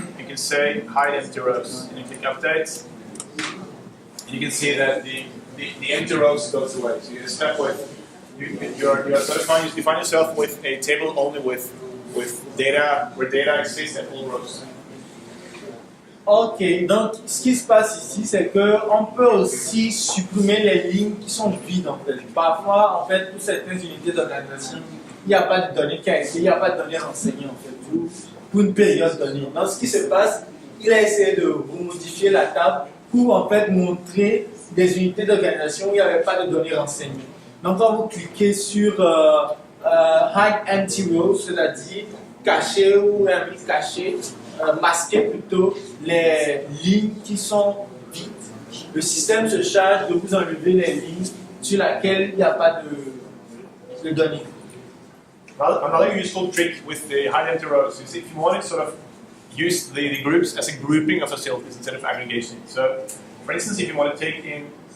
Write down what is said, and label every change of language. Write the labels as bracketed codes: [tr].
[en] You can say hide empty rows, and you click update. And you can see that the empty rows goes away. So you're stuck with you find yourself with a table only with data, where data exists at all rows. [fr] Ok, donc ce qui se passe ici, c'est qu'on peut aussi supprimer les lignes qui sont vides en fait. Parfois, en fait, pour certaines unités d'organisation, il n'y a pas de données qui a été, il n'y a pas de données renseignées en fait, pour une période donnée. Donc ce qui se passe, il a essayé de modifier la table pour en fait montrer des unités d'organisation où il n'y avait pas de données renseignées. Donc quand vous cliquez sur Hide Empty Rows, c'est-à-dire cacher ou cacher, masquer plutôt les lignes qui sont vides, le système se charge de vous enlever les lignes sur lesquelles il n'y a pas de données. [en] Another useful trick with the hide empty rows is if you want to sort of use the groups as a grouping of facilities instead of aggregation. So, for instance, if you want to take in